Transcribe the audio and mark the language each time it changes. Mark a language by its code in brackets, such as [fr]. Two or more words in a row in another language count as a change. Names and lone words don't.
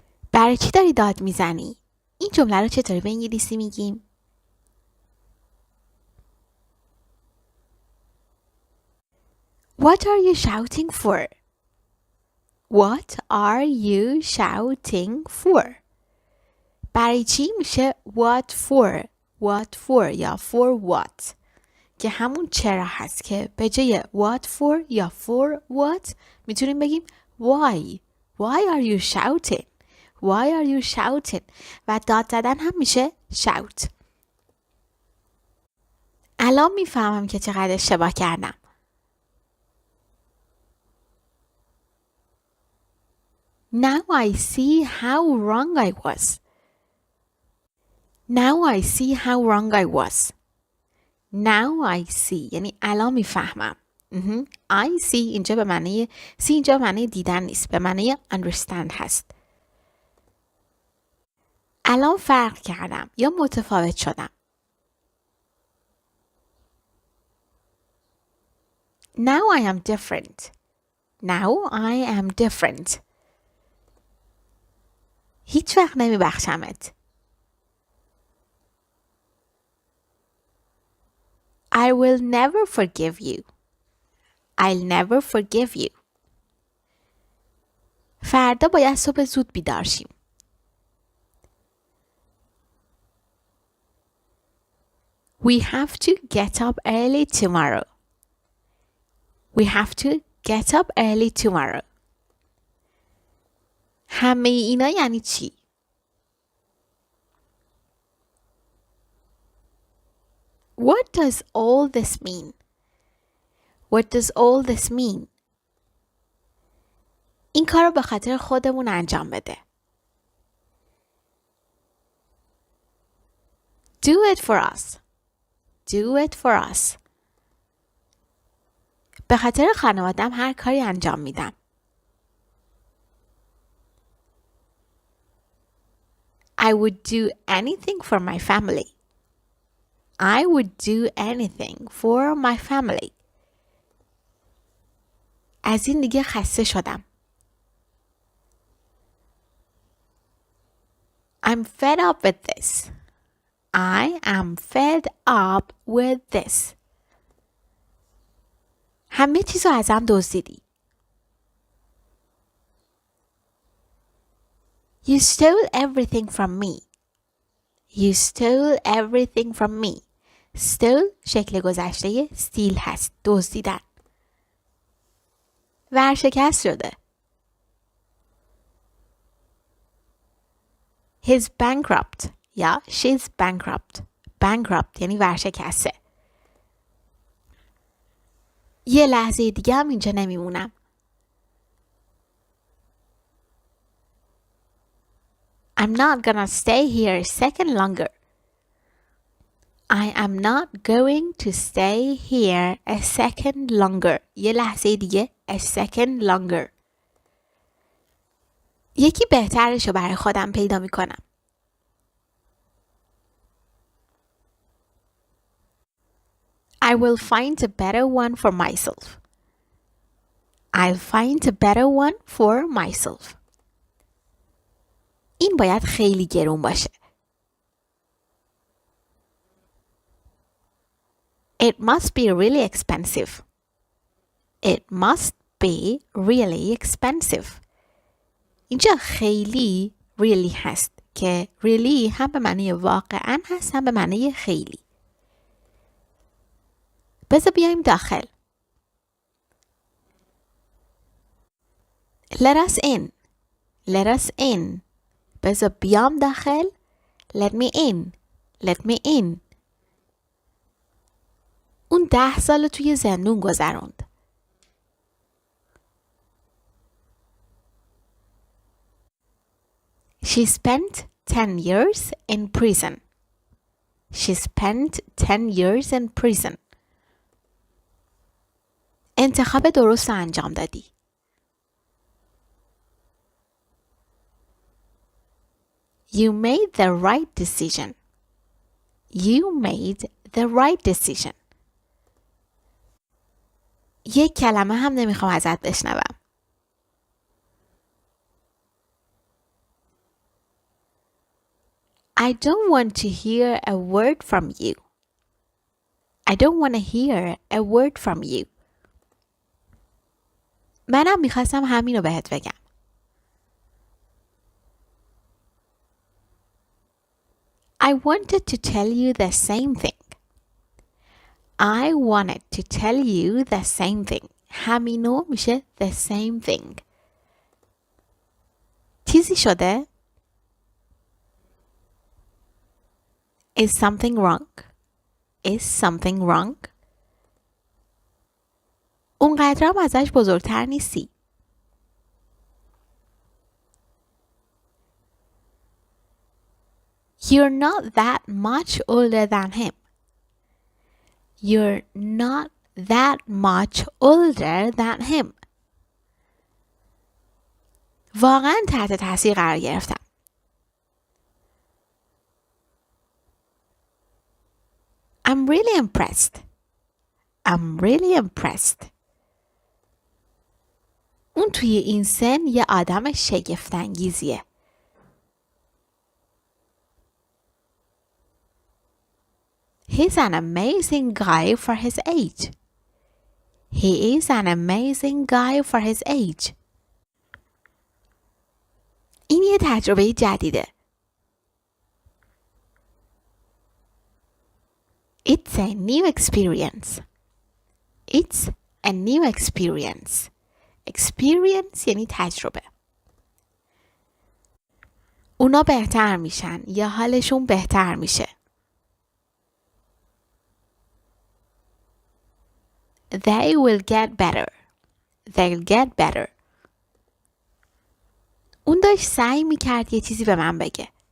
[fa] برای چی داری داد میزنی؟ این جمله رو چطوری به انگلیسی میگیم؟ [en] What are you shouting for? What are you shouting for? [fa] برای چی میشه [en] what for? What for [fa] یا [en] for what [fa] که همون چرا هست که به جای [en] what for [fa] یا [en] for what [fa] میتونیم بگیم why. [en] Why are you shouting? Why are you shouting? [fa] و داد زدن هم میشه shout. الان میفهمم که چقدر اشتباه کردم. [en] Now I see how wrong I was. Now I see how wrong I was. Now I see [fa] یعنی الان میفهمم. [en] I see [fa] اینجا به معنی see اینجا به معنی دیدن نیست، به معنی understand هست. الان فرق کردم یا متفاوت شدم. [en] Now I am different. Now I am different. [fa] هیچ وقت نمیبخشمت. [en] I will never forgive you. I'll never forgive you. [fa] فردا باید صبح زود بیدار شیم. [en] We have to get up early tomorrow. We have to get up early tomorrow. [fa] همه اینا یعنی چی؟ [en] What does all this mean? What does all this mean? [fa] این کار رو به خاطر خودمون انجام بده. [en] Do it for us. Do it for us. [fa] به خاطر خانوادم هر کاری انجام میدم. [en] I would do anything for my family. I would do anything for my family. [fa] از این دیگه خسته شدم. [en] I'm fed up with this. I am fed up with this. [fa] همه چیزو ازم دزدیدی. [en] You stole everything from me. You stole everything from me. [fa] Stole شکل گذشته steal هست. دزدیدن. ورشکست شده. [en] He's bankrupt یا she's bankrupt. [fa] Bankrupt یعنی ورشکسته. یه لحظه دیگه هم اینجا نمیمونم. [en] I'm not gonna stay here a second longer. I am not going to stay here a second longer. [fa] یه لحظه دیگه [en] a second longer. [fa] یکی بهترشو برای خودم پیدا میکنم. [en] I will find a better one for myself. I'll find a better one for myself. [fa] این باید خیلی گرون باشه. [en] It must be really expensive. It must be really expensive. [fa] اینجا خیلی really هست که really هم به معنی واقعا هست هم به معنی خیلی. بذار بیایم داخل. [en] Let us in. Let us in. [fa] بذار بیام داخل. [en] Let me in. Let me in. [fa] اون 10 سال توی زندون گذروند. [en] She spent 10 years in prison. She spent 10 years in prison. [fa] انتخاب درست انجام دادی. [en] You made the right decision. You made the right decision. [fa] یک کلمه هم نمیخوام ازت بشنوم. [en] I don't want to hear a word from you. I don't want to hear a word from you. [fa] منم میخواستم همینو بهت بگم. [en] I wanted to tell you the same thing. I wanted to tell you the same thing. [fa] همینو میشه [en] the same thing. [fa] چیزی شده؟ [en] Is something wrong? Is something wrong? [fa] اونقدرم ازش بزرگتر نیستی. [en] You're not that much older than him. You're not that much older than him. [fa] واقعا تحت تاثیر قرار گرفتم. [en] I'm really impressed. I'm really impressed. [fa] اون توی این سن یه آدم شگفت‌انگیزیه. [en] He's an amazing guy for his age. He is an amazing guy for his age. [fa] این یه تجربه جدیده. [en] It's a new experience. It's a new experience. [fa] Experience یعنی تجربه. اونا بهتر میشن یا حالشون بهتر میشه. [en] They will get better. They'll get better. [fa] اون داشت سعی میکرد یه چیزی به من بگه.